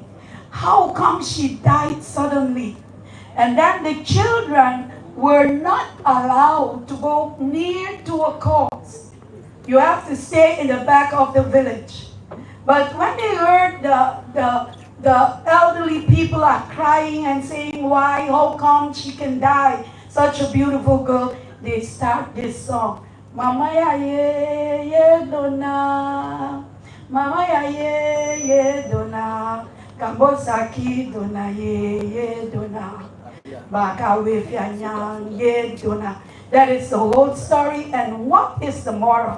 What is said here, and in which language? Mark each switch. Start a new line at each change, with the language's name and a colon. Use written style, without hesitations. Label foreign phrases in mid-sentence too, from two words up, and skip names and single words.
English: How come she died suddenly? And then the children were not allowed to go near to a corpse. You have to stay in the back of the village. But when they heard the elderly people are crying and saying, why, how come she can die? Such a beautiful girl. They start this song. Mama ya ye dona. Mama ya ye dona. Kambosaki dona ye dona. Baka wefyanyang ye dona. That is the whole story. And what is the moral?